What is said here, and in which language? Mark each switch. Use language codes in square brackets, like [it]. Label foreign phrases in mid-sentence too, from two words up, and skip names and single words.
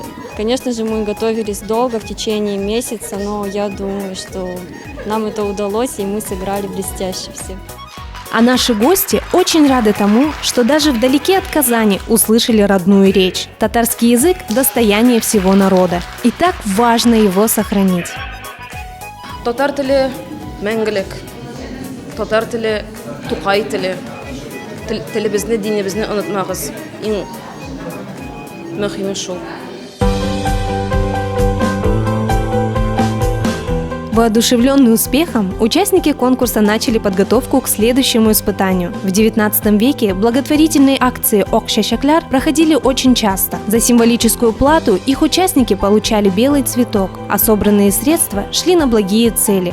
[ru] Конечно же, мы готовились долго, в течение месяца, но я думаю, что нам это удалось, и мы сыграли блестяще все. А наши гости очень рады тому, что даже вдалеке от Казани услышали родную речь. Татарский язык – достояние всего народа. И так важно его сохранить. [tt] Татар теле мәңгелек, татар теле Тукай теле, телебезне, динебезне онытмагыз. Иң мөһиме шул. [ru] Воодушевленные успехом, участники конкурса начали подготовку к следующему испытанию. В XIX веке благотворительные акции «Ок-Шашакляр» проходили очень часто. За символическую плату их участники получали белый цветок, а собранные средства шли на благие цели.